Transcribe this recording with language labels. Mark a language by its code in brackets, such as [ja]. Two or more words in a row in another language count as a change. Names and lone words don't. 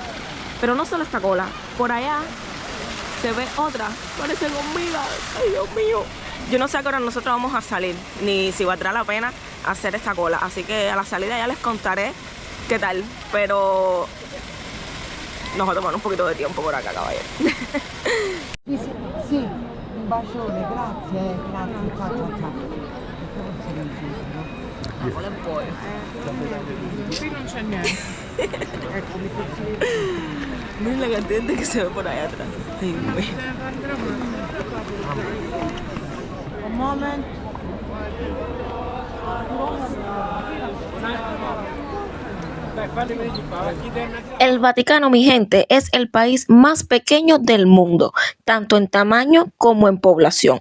[es] Pero no solo esta cola. Por allá se ve otra. Parecen hormigas. Ay, Dios mío. Yo no sé a qué hora nosotros vamos a salir, ni si valdrá la pena hacer esta cola. Así que a la salida ya les contaré qué tal. Pero nos va a tomar un poquito de tiempo por acá, caballero. [it] Sì, un bacione, grazie, ciao. [es] La cola en pollo. [it] Qui non c'è niente. Ecco, mi consiglio. [es] Miren la cantidad de gente que se ve por allá atrás. Ay, Dios mío. [fr] Un moment. [es] El Vaticano, mi gente, es el país más pequeño del mundo, tanto en tamaño como en población.